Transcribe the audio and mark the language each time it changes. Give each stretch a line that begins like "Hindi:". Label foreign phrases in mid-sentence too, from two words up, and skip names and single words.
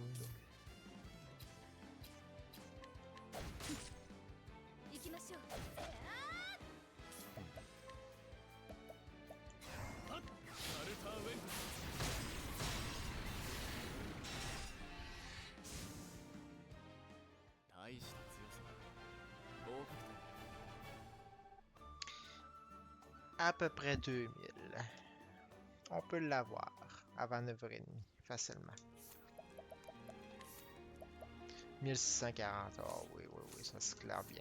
Japanese: 行きましょうサルターベン大した強さだ合格点
French: À peu près 2000. On peut l'avoir avant 9h30 facilement. 1640. Oh oui, oui, oui, ça s'éclaire bien.